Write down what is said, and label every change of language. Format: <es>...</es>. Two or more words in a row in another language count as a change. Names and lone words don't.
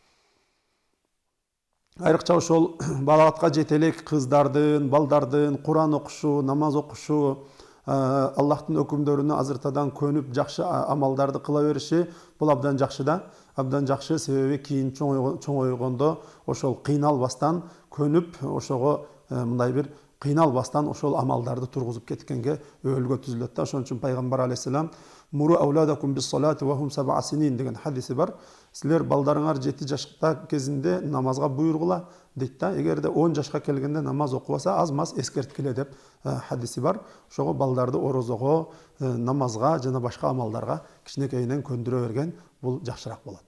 <ky>Айрыкча ошол балагатка жете элек кыздардын, балдардын Куран окушу, намаз окушу, Аллахтын өкүмдөрүнө азыртадан көнүп, жакшы амалдарды кыла бериши бул абдан жакшы да. Абдан жакшы, себеби кийин чоңойгондо ошол кыйналбастан көнүп, ошого мындай бир кыйналбастан ошол амалдарды тургузуп кеткенге өөлгө түзүлөт да. Ошон үчүн пайгамбар алейхиссалам</ky> <ar>"مروا أولادكم بالصلاة وهم 7 سنين"</ar> <ky>деген хадиси бар. Силер балдарыңар 7 жашта кезинде намазга буйругула дейт да. Эгерде 10 жашка келгенде намаз окубаса, аз-маз эскерткиле деп хадиси бар. Ошого балдарды орозого, намазга жана башка амалдарга кичинекейинен көндүрө берген бул жакшыраак болот.</ky>